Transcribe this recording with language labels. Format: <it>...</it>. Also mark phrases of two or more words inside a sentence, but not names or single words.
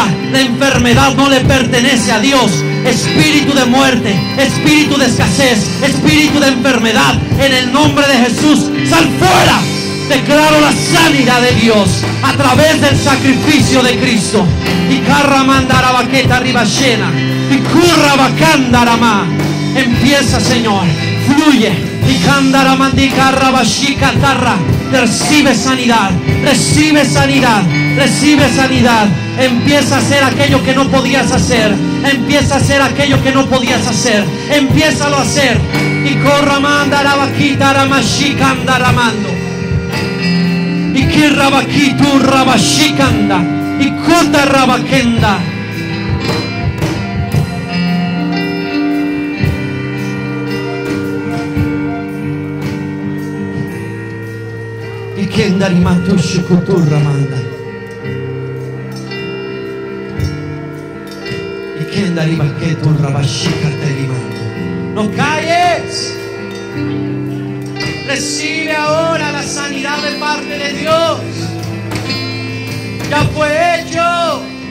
<es>La enfermedad no le pertenece a Dios. Espíritu de muerte, espíritu de escasez, espíritu de enfermedad, en el nombre de Jesús, sal fuera. Declaro la sanidad de Dios a través del sacrificio de Cristo. Y carra mandara baqueta arriba llena. Y curra bacándarama. Empieza, Señor, fluye. Y candara mandicarra bashica tarra. Recibe sanidad, recibe sanidad, recibe sanidad. Empieza a hacer aquello que no podías hacer. Empieza a hacer aquello que no podías hacer. Empiézalo a hacer. Y corra mandara vaquita ramashika andaramando. Y que rabaquitu rabashikanda. Y kota rabakenda. Y que ndarimatu shukutu ramanda. No calles. Recibe ahora la sanidad de parte de Dios. Ya fue hecho.</es>